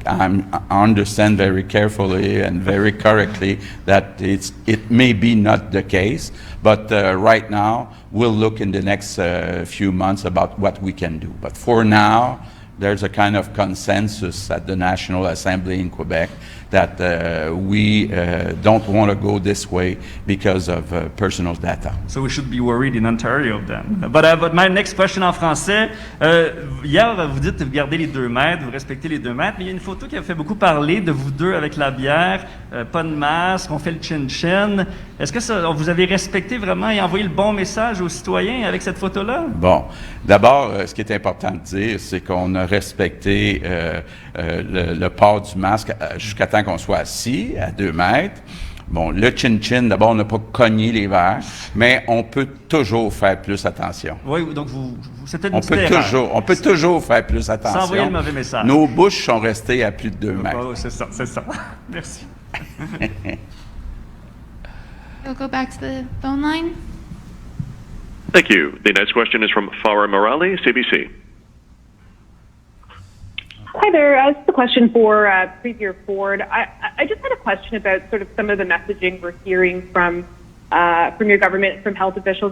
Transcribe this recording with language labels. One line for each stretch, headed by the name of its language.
English: I understand very carefully and very correctly that it may be not the case, but right now we'll look in the next few months about what we can do. But for now, there's a kind of consensus at the National Assembly in Quebec that we don't want to go this way because of personal data. So we should be worried in Ontario then. But my next question
French: en français, hier vous dites vous gardez les 2 mètres, vous respectez les 2 mètres, mais il y a une photo qui a fait beaucoup parler de vous deux avec la bière, pas de masque, on fait le chin-chin. Est-ce que vous avez respecté vraiment et envoyé le bon message aux citoyens avec cette photo-là? Bon, d'abord, ce qui est important de dire, c'est qu'on a respecté le port du masque jusqu'à temps qu'on soit assis à 2 mètres. Bon, le chin-chin, d'abord, on n'a pas cogné les verres, mais on peut toujours faire plus attention. Oui, donc c'était une petite erreur. On peut toujours faire plus attention. Sans envoyer le mauvais message. Nos bouches sont restées à plus de 2 mètres. Oh, c'est ça. Merci.
English: We'll go back to the phone line. Thank you. The next question is from Farah Morali, CBC. Hi there. This is a question for Premier Ford. I just had a question about sort of some of the messaging we're hearing from your government, from health officials.